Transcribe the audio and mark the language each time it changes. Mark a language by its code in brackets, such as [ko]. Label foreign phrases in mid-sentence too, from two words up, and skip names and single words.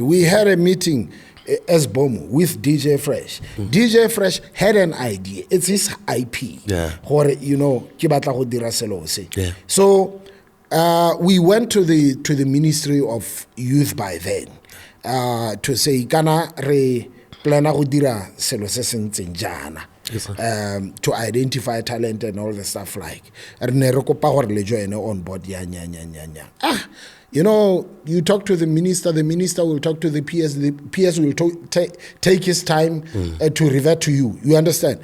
[en] We had a meeting as Bomu with DJ Fresh. DJ Fresh had an idea. It's his IP. Yeah. You know, so we went to the Ministry of Youth by then to say, [tn] "Kana re plana go dira selo se sentseng jana." [en] To identify talent and all the stuff like on board. You know, you talk to the minister will talk to the PS will take his time to revert to you. You understand?